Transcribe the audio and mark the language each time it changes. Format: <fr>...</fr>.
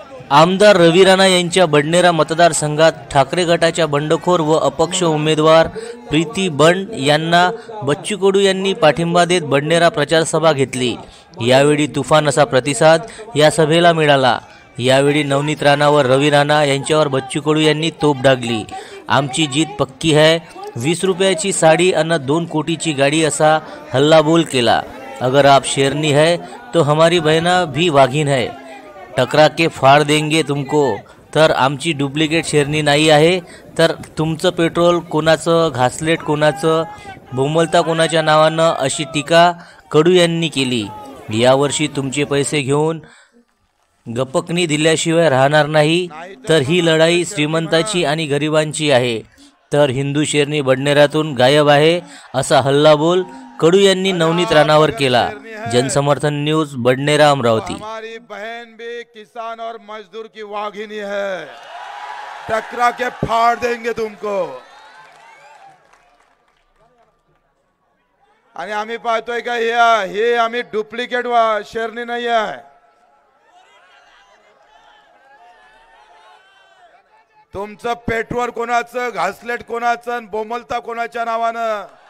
<mr>आमदार रवी राणा यांच्या बडनेरा मतदारसंघात ठाकरे गटाच्या बंडखोर व अपक्ष उमेदवार प्रीती बंड यांना बच्चू कडू यांनी पाठिंबा देत बडनेरा प्रचारसभा घेतली। यावेळी तुफान असा प्रतिसाद या सभेला मिळाला। यावेळी नवनीत राणा व रवी राणा यांच्यावर बच्चू कडू यांनी तोप डागली। आमची</mr> <hi>जीत पक्की है,</hi> <mr>20 रुपयाची साडी अन 2 कोटीची गाडी असा हल्लाबोल केला।</mr> <hi>अगर आप शेरनी है तो हमारी बहना भी वाघीन है, टकरा के फाड़ देंगे तुमको।</hi> <mr>तर आमची डुप्लिकेट शेरनी नाही आहे, तर तुमचं पेट्रोल कोणाचं, घासलेट कोणाचं, बोमलता कोणाच्या नावानं, अशी टीका कडू यांनी केली। यावर्षी तुमचे पैसे घेऊन गपकनी दिल्याशिवाय राहणार नाही, तर ही लढाई श्रीमंताची आणि गरिबांची आहे। तर हिंदू शेरनी बडनेरातून गायब आहे, असा हल्लाबोल कडू यांनी नवनीत राणावर केला। जनसमर्थन न्यूज, बडनेरा, अमरावती।</mr> <hi>हमारी बहन भी किसान और मजदूर की वाघिनी है, टकरा के फाड़ देंगे तुमको।</hi> <mr>आणि आम्ही पाहतोय का हे आम्ही डुप्लिकेट शेरनी नाही आहे। तुमचं पेट्रोल कोणाचं, घासलेट कोणाचं, बोमलता कोणाच्या नावानं।</mr>